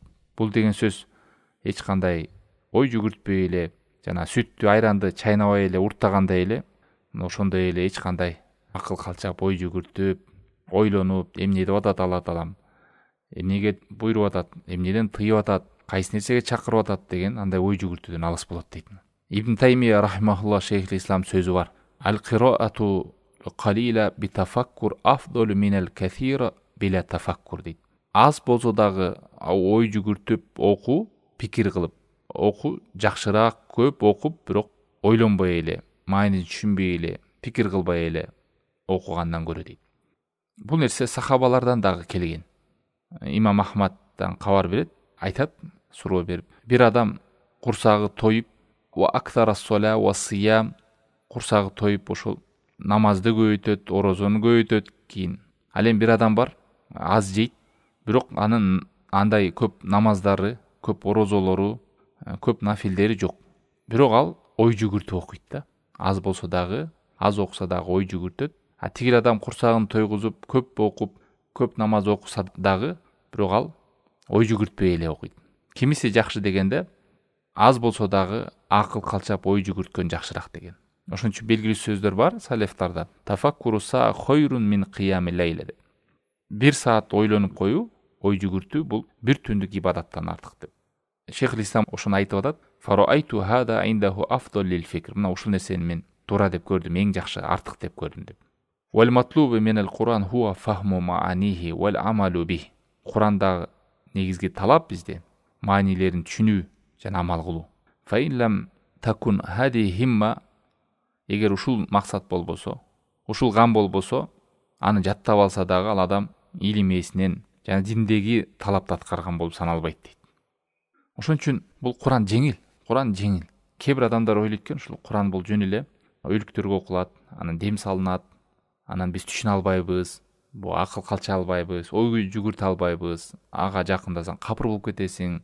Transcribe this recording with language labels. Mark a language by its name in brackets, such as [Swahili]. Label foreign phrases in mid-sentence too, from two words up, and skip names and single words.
[Kyrgyz] Бул деген сөз эч кандай ой жүгүртпөй эле, жана сүттү айранды чайнабай эле уртагандай эле, ошондой эле эч кандай акыл калчап, ой жүгүртүп, ойлонуп, эмне деп атат Алла Таалам, эмнеге буйруп атат, эмнеден тыйып атат, кайсы нерсеге чакырып атат деген андай ой жүгүртүүдөн алыс болот дейт. Ибн Таймия [Arabic] رحمه الله شيخ الإسلام [Kyrgyz] сөзү бар: [Arabic] القراءة القليلة بتفكر أفضل من الكثيرة بلا تفكر дейт. [Kyrgyz] Аз болсо дагы ой жүгүртүп окуу, пикир кылып окуу жакшыраак, көп окуп, бирок ойлонбой эле, маанисин түшүнбөй эле, пикир кылбай эле окугандан көрө дейт. Бул нерсе сахабалардан дагы келген. Имам Ахмаддан кабар берет, айтат, суроо берип: бир адам курсагы тоюп, [Arabic] وأكثر الصلاة والصيام, [Kyrgyz] курсагы тоюп ошол намазды көбөйтөт, орозону көбөйтөт, кийин ал эми бир адам бар, аз жейт, бирок анын андай көп намаздары, көп орозолору, көп нафилдери жок. Бирок ал ой жүгүртүп окуйт да. Аз болсо дагы, аз окуса дагы ой жүгүртөт. А тигил адам курсагын тойгузуп, көп окуп, көп намаз окуса дагы, бирок ал ой жүгүртпөй эле окуйт. Кимиси жакшы дегенде, аз болсо дагы акыл калчап ой жүгүрткөн жакшыраак деген. Ошон үчүн белгилүү сөздөр бар салефтарда: [Arabic] تفكر ساعة خير من قيام ليلة [Kyrgyz] деп. 1 саат ойлонуп коюу, ой жүгүртүү бул бир түндүк ибадаттан артык деп. Шейхул Ислам ошону айтып атат: [Arabic] فرأيت هذا عنده أفضل للفكر. [Kyrgyz] Мына ушул нерсени мен туура деп көрдүм, эң жакшы, артык деп көрдүм деп. [Arabic] والمطلوب من القرآن هو فهم معانيه والعمل به. [Kyrgyz] Кур'андагы негизги талап бизде маанилерин түшүнүү жана амал кылуу. [Arabic] فإن لم تكن هذه همة, [Kyrgyz] эгер ушул максат болбосо, ушул гам болбосо, аны жаттап алса дагы ал адам илим ээсинен жана диндеги талапты аткарган болуп саналбайт дейт. Ошон үчүн бул Кур'ан жеңил, Кур'ан жеңил. Кээ бир адамдар ойлойт экен, ушул Кур'ан бул жөн эле өлүктөргө окулат, анан дем салынат, анан биз түшүнө албайбыз, бул акыл калча албайбыз, ой жүгүртө албайбыз, ага жакындасаң капыр болуп кетесиң.